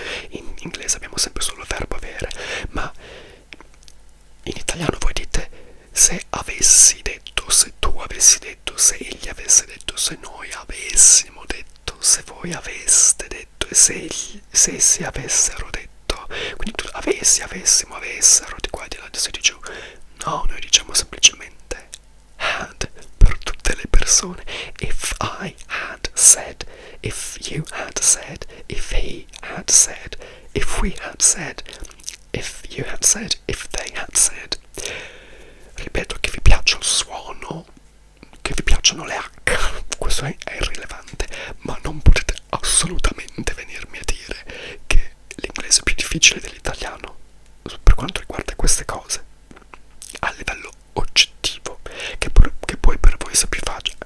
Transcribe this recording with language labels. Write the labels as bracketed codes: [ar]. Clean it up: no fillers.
[it] In inglese abbiamo sempre solo il verbo avere, ma in italiano voi dite se avessi detto, se tu avessi detto, se egli avesse detto, se noi avessimo detto, se voi aveste detto e se essi avessero detto. Quindi tu avessi, avessimo, avessero, di qua e di là, si dice no, noi diciamo semplicemente had per tutte le persone. [en] If I had said, if you had said, if he had said, if we had said, if you had said, if they had said. [it] Ripeto, che vi piaccia il suono, che vi piacciono le H, questo è irrilevante, ma non potete assolutamente venirmi a dire che l'inglese è più difficile dell'italiano per quanto riguarda queste cose, a livello oggettivo, che poi per voi sia più facile.